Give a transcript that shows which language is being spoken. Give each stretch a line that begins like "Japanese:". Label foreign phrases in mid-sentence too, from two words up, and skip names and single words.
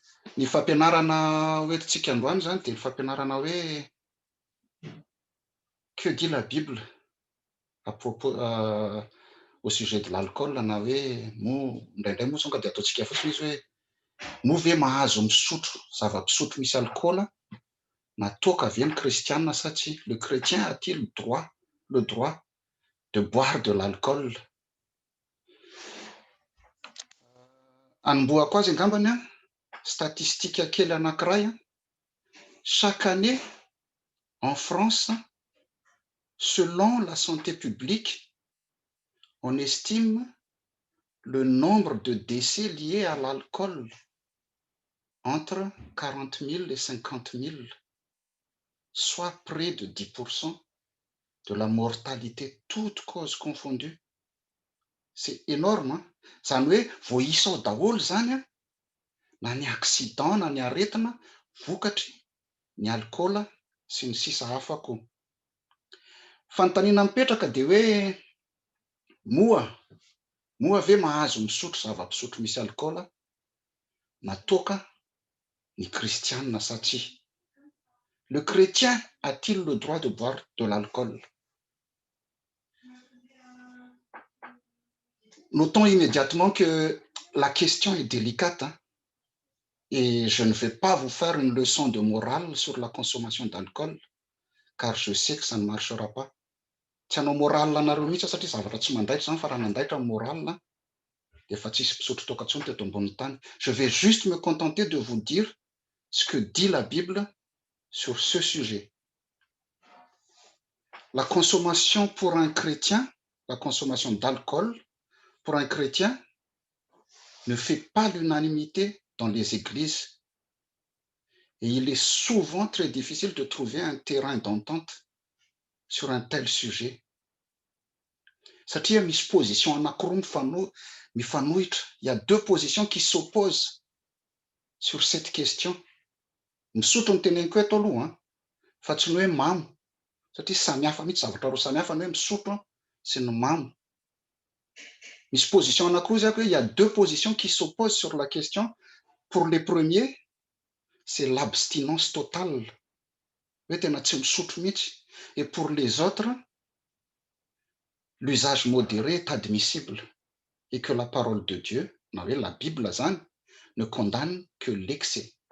Malagasy: Ny fampianarana hoentintsika androany zany de ny fampianarana hoe
French: que dit la Bible à propos au sujet de l'alcool
Malagasy: na hoe indraindray moa songa de ataontsika fotsiny izy hoe moa ve mahazo misotro zava-pisotro misy alikaola na toaka ve ny kristianina sa tsia?
French: Le chrétien a-t-il le droit de boire de l'alcool?
Malagasy: Hanomboako azy angambany a, statistique kely anankiray a,
French: chaque année en France, selon la santé publique, on estime le nombre de décès liés à l'alcool entre 40 000 et 50 000, soit près de 10% de la mortalité, toutes causes confondues. C'est énorme, hein?
Malagasy: Zany hoe vao isa ao daholo zany a, na ny accident na ny aretina, vokatry ny alikaola sy ny sisa hafa koa. Fanontaniana mipetraka de hoe moa ve mahazo misotro zava-pisotro misy alikaola na toaka ny kristianina sa tsia?
French: Le chrétien a-t-il le droit de boire de l'alcool? Notons immédiatement que la question est délicate, hein, et je ne vais pas vous faire une leçon de morale sur la consommation d'alcool, car je sais que ça ne marchera pas.
Malagasy: Tsy hanao morale anareo mihitsy satria zavatra tsy mandaitra zany fa raha nandaitra ny morale de efa tsisy mpisotro toaka intsony teto ambonin'ny tany.
French: Je vais juste me contenter de vous dire ce que dit la Bible sur ce sujet. La consommation pour un chrétien, la consommation d'alcool pour un chrétien ne fait pas l'unanimité dans les églises et il est souvent très difficile de trouver un terrain d'entente sur un tel sujet.
Malagasy: Satria misy position anankiroa mifanohitra.
French: Il y a deux positions qui s'opposent sur cette question.
Malagasy: Misotro ny teneniko eto aloha, fa tsy ny hoe mamo, satria samihafa mihitsy zavatra roa samihafa ny hoe misotro sy ny mamo. Misy position anankiroa zay hoe
French: il y a deux positions qui s'opposent sur la question. Pour les premiers, c'est l'abstinence totale,
Malagasy: hoe tena tsy misotro mihitsy.
French: Et pour les autres, l'usage modéré est admissible et que la parole de Dieu,
Malagasy: na hoe
French: la Bible zany, ne condamne que l'excès.